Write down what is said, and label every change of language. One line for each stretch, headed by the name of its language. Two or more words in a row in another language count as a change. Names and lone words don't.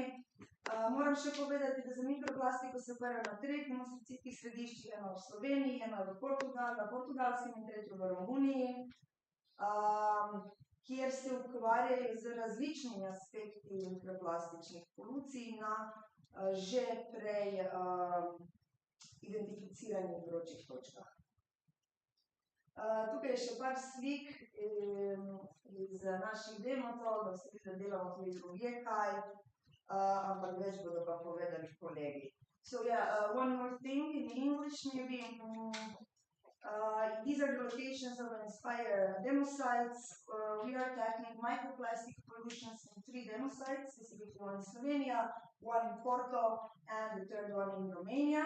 Slovenian: Moram še povedati, da za mikroplastiko se ukvarjajo na 3 demonstracijskih središčih, eno v Sloveniji, eno v Portugalskem in tretjo v Romuniji, kjer se ukvarjajo z različnimi aspekti mikroplastičnih polucij na že prej identificiranih vročih točkah. Tukaj je še par slik iz naših demotov, da se delamo tudi drugje kaj, ampak več bodo pa povedali kolegi.
English: So yeah, one more thing in English maybe. These are the locations of inspired demo sites. We are tackling microplastic pollutions in 3 demo sites, specifically one in Slovenia, one in Porto, and the third one in Romania.